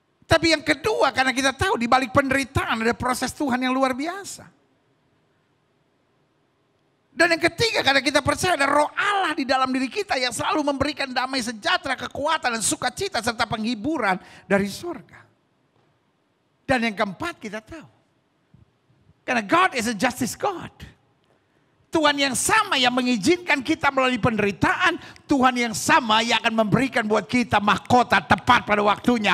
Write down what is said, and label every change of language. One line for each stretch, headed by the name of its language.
Indonesian: Tapi yang kedua karena kita tahu di balik penderitaan ada proses Tuhan yang luar biasa. Dan yang ketiga karena kita percaya ada roh Allah di dalam diri kita yang selalu memberikan damai sejahtera, kekuatan dan sukacita serta penghiburan dari surga. Dan yang keempat kita tahu. Karena
English: God is a justice God.
Indonesian: Tuhan yang sama yang mengizinkan kita melalui penderitaan. Tuhan yang sama yang akan memberikan buat kita mahkota tepat pada waktunya.